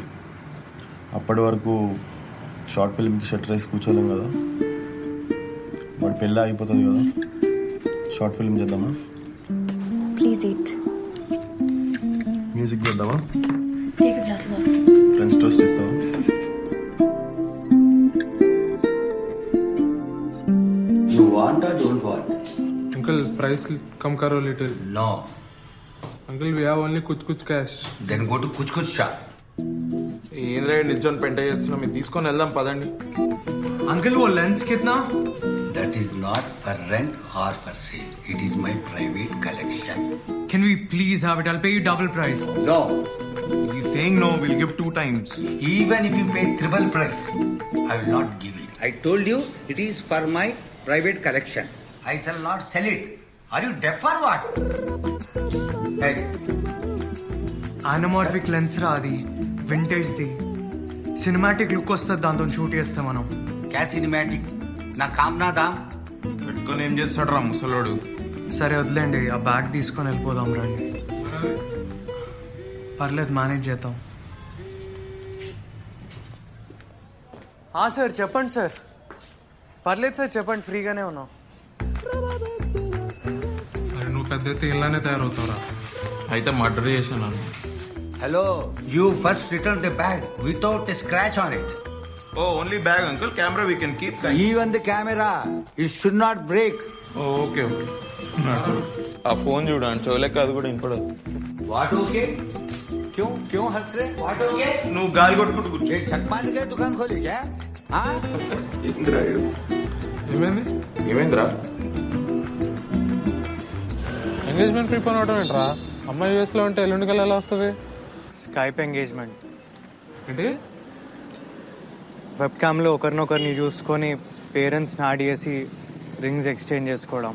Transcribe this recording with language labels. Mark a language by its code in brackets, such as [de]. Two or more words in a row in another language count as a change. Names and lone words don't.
[te] అప్పటి వరకు [en] short film [te] షట్టర్ వేసి కూర్చోలేం కదా. వాడి పెళ్ళి అయిపోతుంది కదా, [en] short film [te] చేద్దామా? [en] please eat. [te] మ్యూజిక్ చేద్దామా? [en] take a glass of. friends toast [te] ఇస్తావా? [en] You want or don't want? Uncle, price come karo little. No. Uncle, we have only kuch cash. Then go to kuch shop. [te] ఏంద్రా నిల్చొని పెంట చేస్తున్నాం, ఇది తీసుకొని వెళ్దాం పదండి. [hi] అంకుల్ वो lens कितना? [en] That is not for rent or for sale. It is my private collection. Can we please have it? I'll pay you double price. No. He's saying no, we'll give 2 times. Even if you pay triple price, I will not give it. I told you it is for my private collection. I shall not sell it. Are you deaf or what? Hey. anamorphic lens [te] రా అది, వింటేజ్ ది. [en] cinematic look [te] వస్తుంది దాంతో షూట్ చేస్తే మనం. [hi] क्या सिनेमैटिक ना काम ना दाम [te] పెట్టుకొని ఏం చేస్తాడు రా ముసలోడు. సరే వదిలేండి, ఆ బ్యాగ్ తీసుకొని వెళ్ళిపోదాం రండి. పర్లేదు, మేనేజ్ చేద్దాం. సార్ చెప్పండి సార్. పర్లేదు సార్ చెప్పండి, ఫ్రీగానే ఉన్నాం. అరే నువ్వు పెద్ద ఎత్తి ఇలానే తయారవుతావురా. అయితే మర్డర్ చేశాను. [en] Hello, you first return the bag without a scratch on it. Oh, only bag, uncle. Camera we can keep. Even the camera, it should not break. Oh, okay. [te] ఆ ఫోన్ చూడండి, చోలేక అది కూడా వినపడదు. [en] What okay? [hi] क्यों हंस रहे? [en] What okay? [te] నువ్వు గాలి కొట్టుకుంటూ కూర్చో. [hi] ये चकमा के दुकान खोली क्या? हाँ? [te] ఏమైందిరా? [en] engagement prepare [te] అవడం ఏంట్రా? అమ్మాయి యూఎస్ లో ఉంటే ఎల్లుండికి ఎలా వస్తుంది? [en] Skype engagement [te] ఏంటి? [en] web cam [te] ఒకరినొకరిని చూసుకొని [en] parents add [te] చేసి [en] rings exchange [te] చేసుకోవడం.